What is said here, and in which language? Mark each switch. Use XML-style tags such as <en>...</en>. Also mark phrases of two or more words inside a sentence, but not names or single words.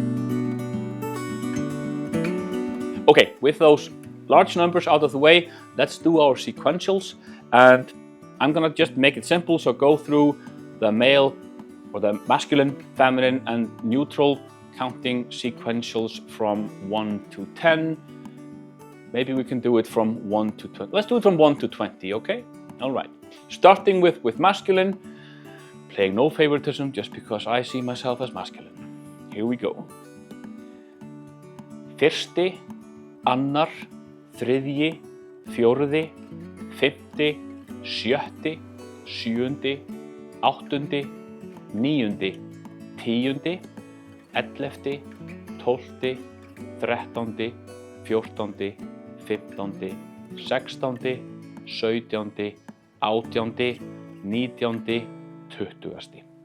<en>Okay, with those large numbers out of the way, let's do our sequentials, and I'm gonna just make it simple, so go through the male or the masculine, feminine, and neutral counting sequentials from 1 to 10. Maybe we can do it from 1 to 20. Let's do it from 1 to 20, okay? All right. Starting with masculine, playing no favoritism just because I see myself as masculine. Here we go.</en> <is>Fyrsti, annar, þriðji, fjórði, fimmti, sjötti, sjöundi, áttundi, níundi, tíundi, 11., 12., 13., 14., 15., 16., 17., 18., 19., 20.</is>